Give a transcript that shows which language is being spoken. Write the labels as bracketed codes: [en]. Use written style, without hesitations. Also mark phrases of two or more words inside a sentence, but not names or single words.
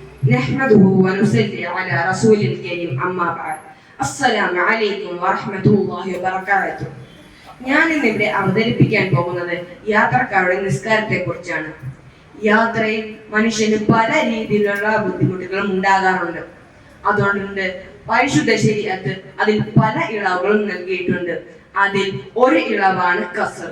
[ar] نحمده ونصلي على رسول الكريم أما بعد السلام عليكم ورحمة الله وبركاته. [ml] ഞാൻ ഇന്നിവിടെ അവതരിപ്പിക്കാൻ പോകുന്നത് യാത്രക്കാരുടെ നിസ്കാരത്തെ കുറിച്ചാണ്. യാത്രയിൽ മനുഷ്യന് പല രീതിയിലുള്ള ബുദ്ധിമുട്ടുകളും ഉണ്ടാകാറുണ്ട്. അതുകൊണ്ട് പരിശുദ്ധ ശരീഅത്ത് അതിൽ പല ഇളവുകളും നൽകിയിട്ടുണ്ട്. അതിൽ ഒരു ഇളവാണ് ഖസർ.